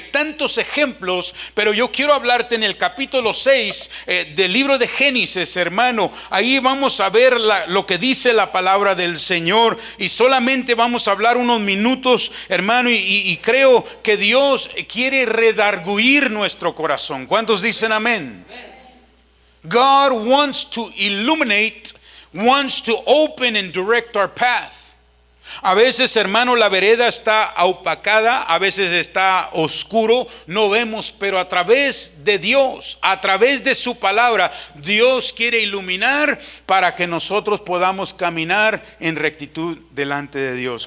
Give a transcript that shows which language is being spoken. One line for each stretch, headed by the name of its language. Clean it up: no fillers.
Spanish: Hay tantos ejemplos, pero yo quiero hablarte en el capítulo 6 del libro de Génesis, hermano. Ahí vamos a ver lo que dice la palabra del Señor, y solamente vamos a hablar unos minutos, hermano, y creo que Dios quiere redarguir nuestro corazón. ¿Cuántos dicen amén?
English: God wants to illuminate, wants to open and direct our path.
Spanish: A veces, hermano, la vereda está opacada, a veces está oscuro, no vemos, pero a través de Dios, a través de su palabra, Dios quiere iluminar para que nosotros podamos caminar en rectitud delante de Dios.